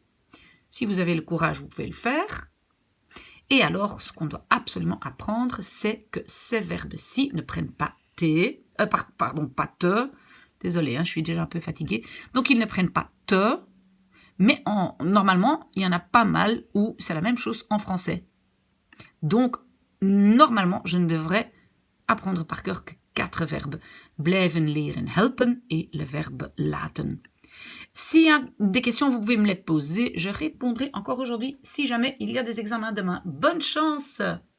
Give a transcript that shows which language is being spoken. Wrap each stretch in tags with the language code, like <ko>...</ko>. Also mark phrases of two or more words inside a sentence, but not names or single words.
<fr>Si vous avez le courage, vous pouvez le faire. Et alors, ce qu'on doit absolument apprendre, c'est que ces verbes-ci ne prennent pas t, pardon, pas te. Désolée, hein, je suis déjà un peu fatiguée. Donc, ils ne prennent pas te, mais normalement, il y en a pas mal où c'est la même chose en français. Donc, normalement, je ne devrais apprendre par cœur que 4 verbes.</fr> <nl>Blijven leren helpen</nl> <fr>et le verbe</fr> <nl>laten.</nl> <fr>S'il y a des questions, vous pouvez me les poser. Je répondrai encore aujourd'hui si jamais il y a des examens demain. Bonne chance!</fr>